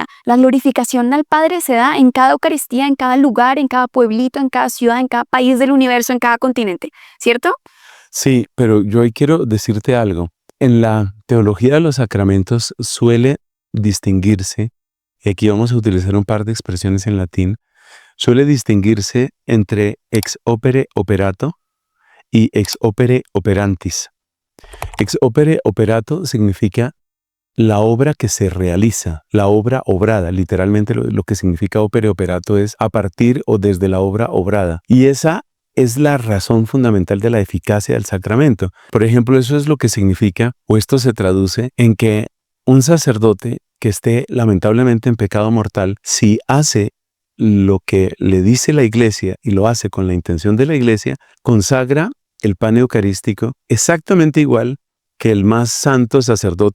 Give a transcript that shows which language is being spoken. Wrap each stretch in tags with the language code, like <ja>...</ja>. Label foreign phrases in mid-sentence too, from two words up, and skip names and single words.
<es>La glorificación al Padre se da en cada Eucaristía, en cada lugar, en cada pueblito, en cada ciudad, en cada país del universo, en cada continente, ¿cierto? Sí, pero yo hoy quiero decirte algo. En la teología de los sacramentos suele distinguirse, y aquí vamos a utilizar un par de expresiones en latín, suele distinguirse entre</es> <la>ex opere operato</la> <es>y</es> <la>ex opere operantis. Ex opere operato</la> <es>significa la obra que se realiza, la obra obrada. Literalmente lo que significa</es> <la>opere operato</la> <es>es a partir o desde la obra obrada. Y esa es la razón fundamental de la eficacia del sacramento. Por ejemplo, eso es lo que significa, o esto se traduce en que un sacerdote que esté lamentablemente en pecado mortal, si hace lo que le dice la Iglesia y lo hace con la intención de la Iglesia, consagra el pan eucarístico exactamente igual que el más santo sacerdote.</es>